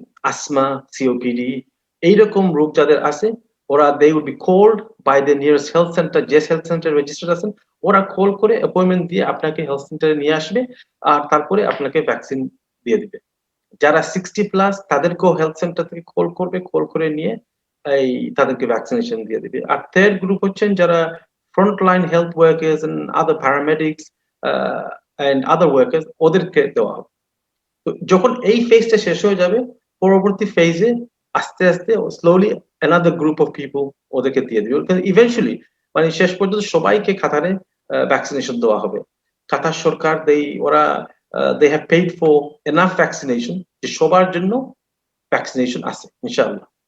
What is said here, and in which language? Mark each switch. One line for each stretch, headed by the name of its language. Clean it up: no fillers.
Bangla: Asma, COPD, এইরকম রোগ যাদের আছে ওরা
English: they will be called by the nearest health centre,
Bangla: যে হেলথ সেন্টার রেজিস্টার্ড আছেন ওরা কল করে অ্যাপয়েন্টমেন্ট দিয়ে আপনাকে হেলথ সেন্টারে নিয়ে আসবে, আর তারপরে আপনাকে ভ্যাকসিন দিয়ে দিবে। যারা 60+ তাদেরকেও হেলথ সেন্টার থেকে কল করবে, কল করে নিয়ে এই তাদেরকে ভ্যাকসিনেশন দিয়ে দিবে। আর থার্ড গ্রুপ হচ্ছেন যারা
English: frontline health workers and other paramedics and other workers,
Bangla: ওদেরকে দেওয়া হবে। তো যখন এই ফেজটা শেষ হয়ে যাবে পরবর্তী ফেজে আস্তে আস্তে slowly
English: another group of people
Bangla: ওদেরকে দিয়ে দিবে। ইভেন্চুয়ালি মানে শেষ পর্যন্ত সবাইকে কাতারে ভ্যাকসিনেশন দেওয়া হবে। কাতার সরকার ওরা
English: they have paid for enough vaccination
Bangla: যে সবার জন্য ভ্যাকসিনেশন আছে ইনশাআল্লাহ।